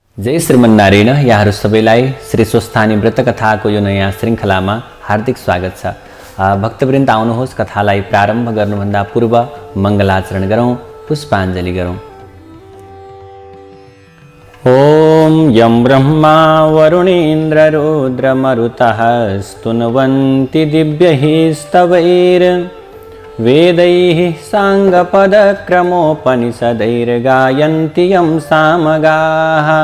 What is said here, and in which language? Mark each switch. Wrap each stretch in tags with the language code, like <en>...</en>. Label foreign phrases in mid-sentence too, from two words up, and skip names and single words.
<ne>जय श्रीमन्नारायण। यहाँहरू सबैलाई श्री स्वस्थानी व्रत कथाको यो नयाँ श्रृङ्खलामा हार्दिक स्वागत छ। भक्तवृन्द आउनुहोस्, कथालाई प्रारम्भ गर्नुभन्दा पूर्व मङ्गलाचरण गरौँ, पुष्पाञ्जली गरौँ।</ne> <sa>ओम यं ब्रह्मा वरुणेन्द्र रुद्रमरुतः स्तुन्वन्ति दिव्यैः स्तवैर् वेदैः साङ्गपदक्रमोपनिषदैर्गायन्ति यं सामगाः।</sa>